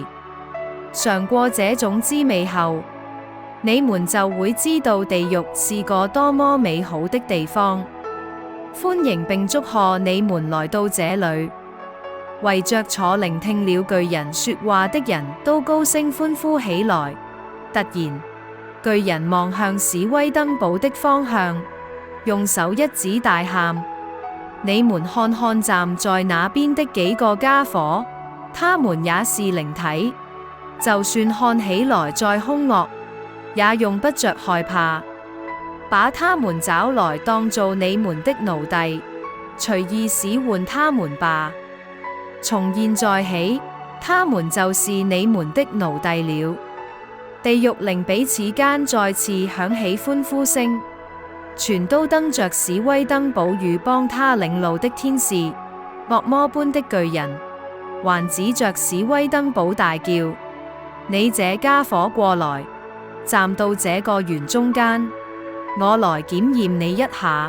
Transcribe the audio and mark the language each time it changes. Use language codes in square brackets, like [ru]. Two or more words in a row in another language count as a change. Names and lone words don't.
[zh] 嘗過這種滋味後，你們就會知道地獄是個多麼美好的地方。歡迎並祝賀你們來到這裏。圍着坐聆聽了巨人說話的人都高聲歡呼起來。突然，巨人望向史威登堡的方向，用手一指大喊，你們看看站在那邊的幾個家伙，他們也是靈體，就算看起來再兇惡，也用不着害怕，把他們找來當做你們的奴隸，隨意使喚他們吧。從現在起，他們就是你們的奴隸了。地獄靈彼此間再次響起歡呼聲，全都瞪着史威登堡與幫他領路的天使， 惡魔般的巨人，還指着史威登堡大叫：你這家伙過來，站到這個園中間，我來檢驗你一下。